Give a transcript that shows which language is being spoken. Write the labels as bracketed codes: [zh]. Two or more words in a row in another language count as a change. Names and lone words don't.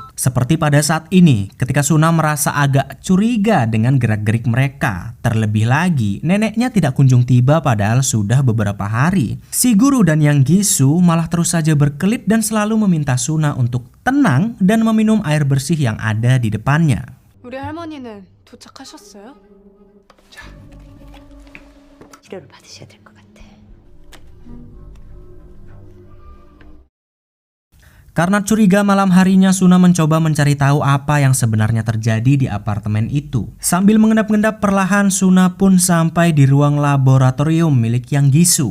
[id] Seperti pada saat ini, ketika Suna merasa agak curiga dengan gerak-gerik mereka. Terlebih lagi, neneknya tidak kunjung tiba padahal sudah beberapa hari. Si guru dan Yang Gisu malah terus saja berkelit dan selalu meminta Suna untuk tenang dan meminum air bersih yang ada di depannya. [ko] 우리 할머니는 도착하셨어요? 치료를 받으셔야 될 것 같아. [id] Karena curiga, malam harinya Suna mencoba mencari tahu apa yang sebenarnya terjadi di apartemen itu. Sambil mengendap-endap perlahan, Suna pun sampai di ruang laboratorium milik Yang Gisu.